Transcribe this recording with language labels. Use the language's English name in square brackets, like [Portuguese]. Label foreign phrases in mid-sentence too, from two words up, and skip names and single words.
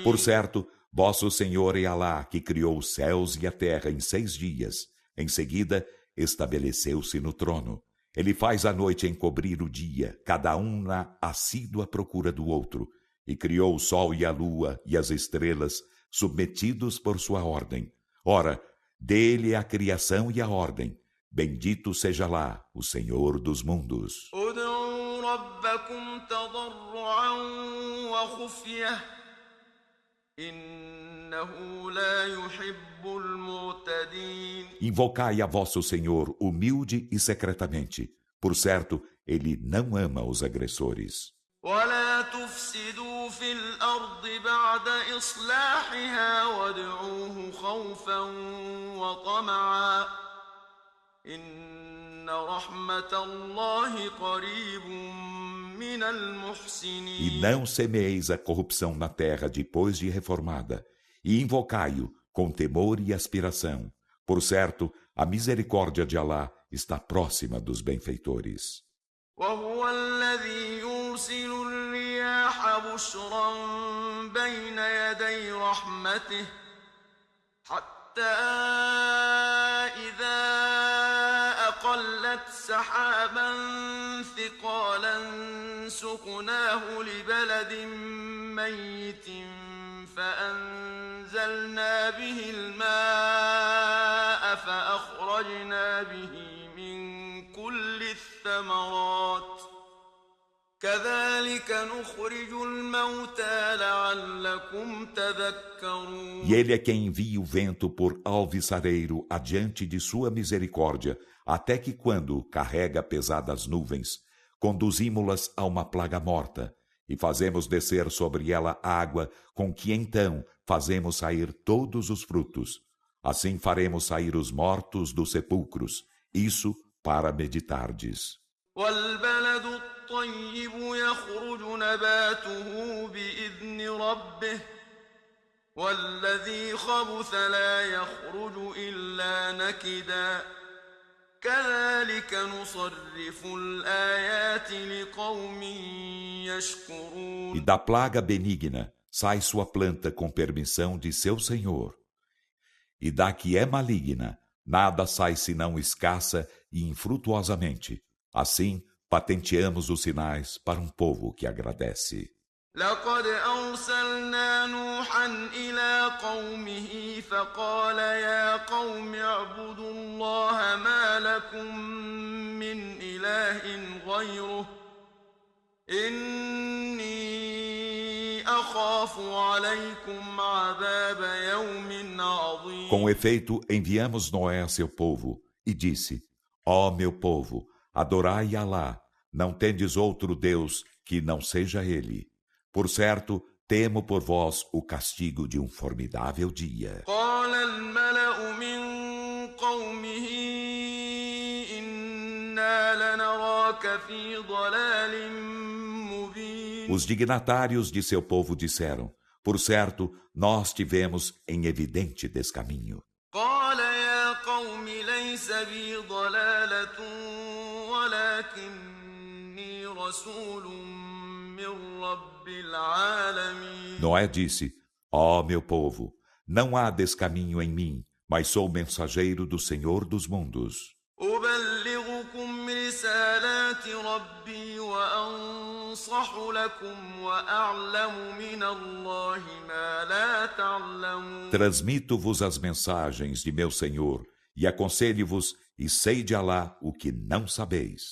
[Portuguese] Por certo, vosso Senhor é Alá, que criou os céus e a terra em 6 dias. Em seguida, estabeleceu-se no trono. Ele faz a noite encobrir o dia, cada um na assídua procura do outro, e criou o sol e a lua e as estrelas, submetidos por sua ordem. Ora, dele é a criação e a ordem. Bendito seja lá o Senhor dos mundos. [Arabic] ادعوا ربكم تضرعا وخفية إنه لا يحب المعتدين. [Portuguese] Invocai a vosso Senhor humilde e secretamente. Por certo, ele não ama os agressores. [Arabic] ولا تفسدوا في الأرض بعد إصلاحها وادعوه خوفا وطمعا إن رحمة الله قريب من المحسنين. [Portuguese] E não semeeis a corrupção na terra depois de reformada, e invocai-o com temor e aspiração. Por certo, a misericórdia de Alá está próxima dos benfeitores. [Arabic] وهو الذي يرسل الرياح بشرا بين يدي رحمته حتى إذا أقلت سحابا ثقالا سقناه لبلد ميت فأنزلنا به الماء فأخرجنا به من كل الثمرات كذلك نخرج الموتى لعلكم تذكرون. [Portuguese] E ele é quem envia o vento por alviçareiro adiante de sua misericórdia, até que quando carrega pesadas nuvens, conduzimo-las a uma plaga morta, e fazemos descer sobre ela água, com que então fazemos sair todos os frutos. Assim faremos sair os mortos dos sepulcros. Isso para meditardes. [Arabic] والبلد الطيب يخرج نباته بإذن ربه والذي خبث لا يخرج إلا نكدا كذلك نصرف الآيات لقوم يشكرون. [Portuguese] E da plaga benigna sai sua planta com permissão de seu Senhor. E da que é maligna, nada sai senão escassa e infrutuosamente. Assim, patenteamos os sinais para um povo que agradece. [Arabic] لقد أرسلنا نوحا إلى قومه فقال يا قوم اعبدوا الله ما لكم من إله غيره إني أخاف عليكم عذاب يوم عظيم. [Portuguese] Com efeito, enviamos Noé a seu povo e disse: Ó meu povo, adorai Alá, não tendes outro Deus que não seja Ele. Por certo, temo por vós o castigo de um formidável dia. [Arabic] قال الملأ من قومه إنا لنراك في ضلال مبين. [Portuguese] Os dignatários de seu povo disseram: Por certo, nós tivemos em evidente descaminho. [Arabic] قال يا قوم ليس بي ضلالة ولكني رسول من رب العالمين. [Portuguese] Noé disse: Ó meu povo, não há descaminho em mim, mas sou mensageiro do Senhor dos mundos. [Arabic] أبلغكم رسالات ربي وأنصح لكم وأعلم من الله ما لا تعلمون. [Portuguese] Transmito-vos as mensagens de meu Senhor e aconselho-vos e sei de Alá o que não sabeis.